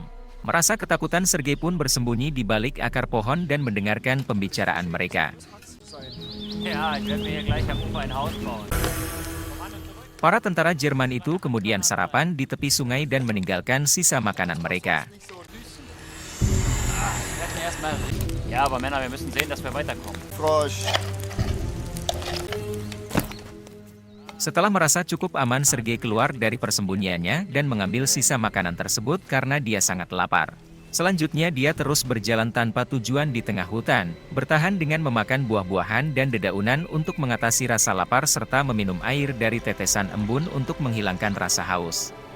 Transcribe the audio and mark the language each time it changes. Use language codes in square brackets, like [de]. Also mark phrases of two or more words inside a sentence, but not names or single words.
[id] Merasa ketakutan, Sergei pun bersembunyi di balik akar pohon dan mendengarkan pembicaraan mereka. Para tentara Jerman itu kemudian sarapan di tepi sungai dan meninggalkan sisa makanan mereka. [de] Ja, aber Männer, wir müssen sehen, dass wir weiterkommen. [id] Setelah merasa cukup aman, Sergei keluar dari persembunyiannya dan mengambil sisa makanan tersebut karena dia sangat lapar. Selanjutnya dia terus berjalan tanpa tujuan di tengah hutan, bertahan dengan memakan buah-buahan dan dedaunan untuk mengatasi rasa lapar serta meminum air dari tetesan embun untuk menghilangkan rasa haus.